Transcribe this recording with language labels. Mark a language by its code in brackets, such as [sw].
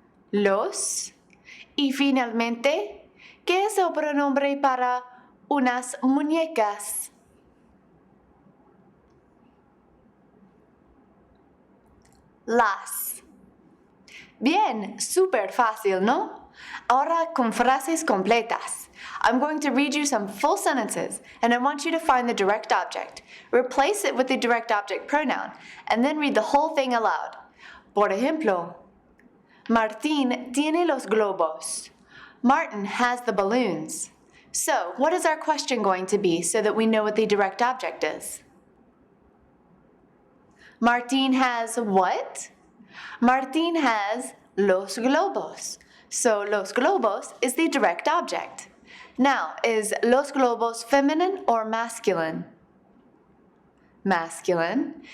[es] Los. Y finalmente, ¿qué es el pronombre para unas muñecas? Las. Bien, súper fácil, ¿no? Ahora con frases completas. [en] I'm going to read you some full sentences, and I want you to find the direct object, replace it with the direct object pronoun, and then read the whole thing aloud. [es] Por ejemplo, Martín tiene los globos. [en] Martin has the balloons. So, what is our question going to be so that we know what the direct object is? Martín has what? Martín has [es] los globos. [en] So, [es] los globos [en] is the direct object. Now, is los globos feminine or masculine? Masculine.